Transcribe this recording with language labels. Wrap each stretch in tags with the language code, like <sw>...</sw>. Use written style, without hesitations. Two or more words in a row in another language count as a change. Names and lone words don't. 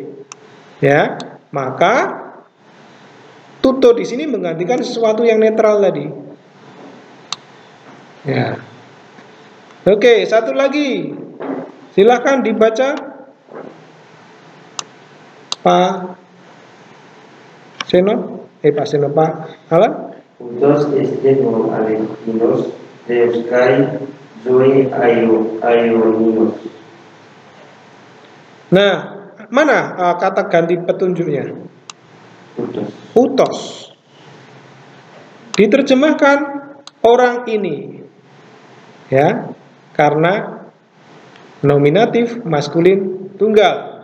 <id>Ya, maka tuto di sini menggantikan sesuatu yang netral tadi. Ya. Oke, satu lagi. Silakan dibaca, Pak Seno. Pak Seno, Pak Alan.</id> <el>Ούτως εστίν ο αληθινός Θεός Kai ζωή Aionios.</el> <id>Nah, mana kata ganti petunjuknya? Utos. Diterjemahkan orang ini, ya, karena nominatif maskulin tunggal.</id>